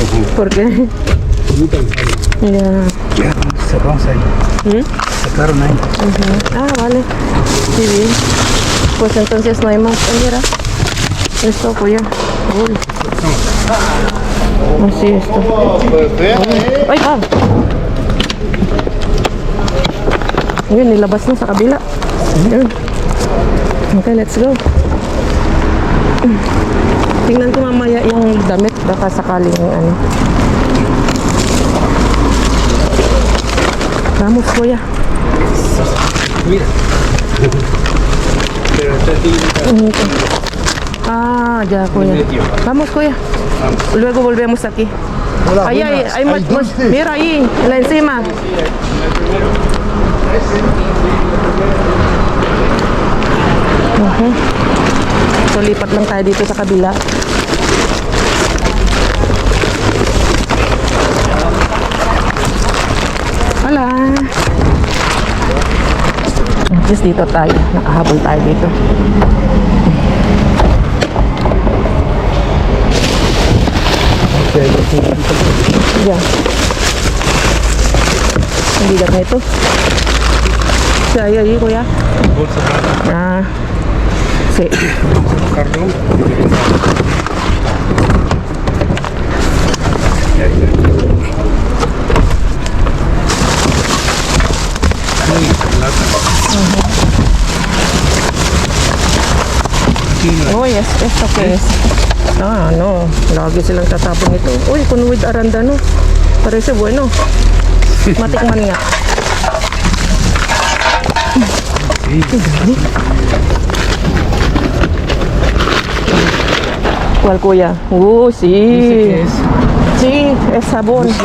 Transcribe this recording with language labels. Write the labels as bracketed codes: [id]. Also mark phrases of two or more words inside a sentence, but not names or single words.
[es] ¿Por qué? Muy cansado. Ya. Ya, cerramos ahí. ¿Mm? Sacaron ahí. Ujú. Ah, vale. Sí, bien. Pues entonces no hay más. Ay, mira. Esto, kuya. Uy. Así esto. Ay, ah. [tl] Yun, nilabas na sa kabila. Yun. [en] Okay, let's go. [tl] Tingnan ko mamaya yung damit. Baka sakaling ano. [es] Vamos, kuya. Mira. Pero está limitado. Ah, ya, kuya. Vamos, kuya. Luego volvemos aquí. Hola, Ahí buenas. hay ¿Hay dulces? mira ahí, en la encima. [tl] So, lipat lang tayo dito sa kabila. Wala. Just dito tayo. Nakahabol tayo dito. Yan. Hindi lang na ito. Saya ahí, kuya. [es] Bolsa plata. Ah. Sí. Cartón. Uy, esto qué es? Ah, no. [tl] Lagi silang tatapon ito. Uy, [es] con with arandano. Parece bueno. [tl] Matikman nga. [es] ¿Cuál, kuya? Sí. ¿Qué es? Sí, es sabón. Sí.